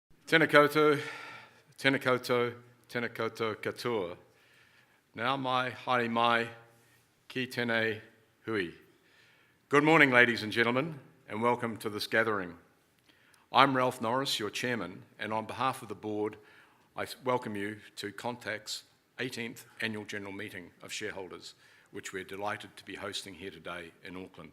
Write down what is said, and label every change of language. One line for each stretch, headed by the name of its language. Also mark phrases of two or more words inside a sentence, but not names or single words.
Māori: Tēnā koutou, tēnā koutou, tēnā koutou katoa. Nā mai, haere mai, ki tēnei hui.
English: Good morning, ladies and gentlemen, and welcome to this gathering. I'm Ralph Norris, your chairman, and on behalf of the board, I welcome you to Contact's 18th Annual General Meeting of Shareholders, which we're delighted to be hosting here today in Auckland.